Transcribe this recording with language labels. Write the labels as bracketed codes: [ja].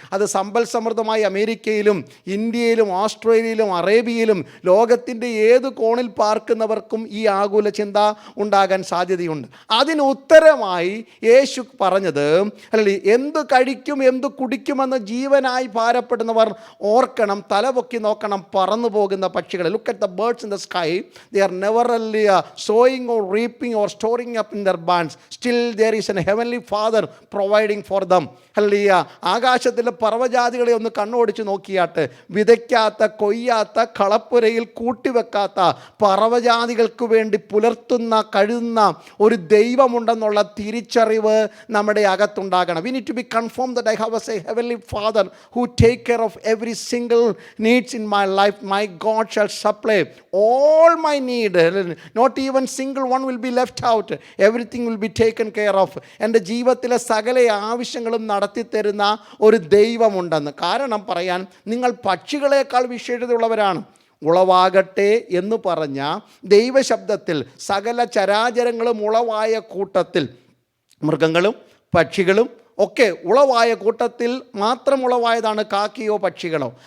[ml] അത് സമ്പൽ സമൃദ്ധമായ അമേരിക്കയിലും ഇന്ത്യയിലും ഓസ്ട്രേലിയയിലും അറേബ്യയിലും ലോകത്തിൻ്റെ ഏത് കോണിൽ പാർക്കുന്നവർക്കും ഈ ആകുല ചിന്ത ഉണ്ടാകാൻ സാധ്യതയുണ്ട്. അതിന് ഉത്തരമായി യേശു പറഞ്ഞത് അല്ലെ, എന്ത് കഴിക്കും എന്ത് കുടിക്കുമെന്ന് ജീവനായി ഭാരപ്പെടുന്നവർ ഓർക്കണം, തലപൊക്കി നോക്കണം പറന്നു പോകുന്ന പക്ഷികൾ. [en] Look at the birds in the sky. They are never sowing or reaping or storing up in their barns. Still there is a heavenly Father providing for them. Hallelujah. [ml] ആകാശത്തിലെ പർവ്വജാതികളെ ഒന്ന് കണ്ണോടിച്ച് നോക്കിയാട്ട് വിതയ്ക്കാത്ത, കൊയ്യാത്ത, കളപ്പുരയിൽ കൂട്ടിവെക്കാത്ത പർവ്വജാതികൾക്ക് വേണ്ടി പുലർത്തുന്ന, കഴുകുന്ന ഒരു ദൈവമുണ്ടെന്നുള്ള തിരിച്ചറിവ് നമ്മുടെ അകത്തുണ്ടാകണം. [en] We need to be confirmed that I have a heavenly Father who take care of every single needs in my life. My God shall supply all my need. Not even single one will be left out. Everything will be taken care of. [ml] എൻ്റെ ജീവിതത്തിലെ സകല ആവശ്യങ്ങളും നടത്തിത്തരുന്ന ഒരു ദൈവമുണ്ടെന്ന്. കാരണം പറയാൻ, നിങ്ങൾ പക്ഷികളെക്കാൾ വിശേഷതയുള്ളവരാണ്. ഉളവാകട്ടെ എന്ന് പറഞ്ഞ ദൈവശബ്ദത്തിൽ സകല ചരാചരങ്ങളും ഉളവായ കൂട്ടത്തിൽ മൃഗങ്ങളും പക്ഷികളും ഒക്കെ ഉളവായ കൂട്ടത്തിൽ മാത്രം ഉളവായതാണ് കാക്കയോ പക്ഷികളോ.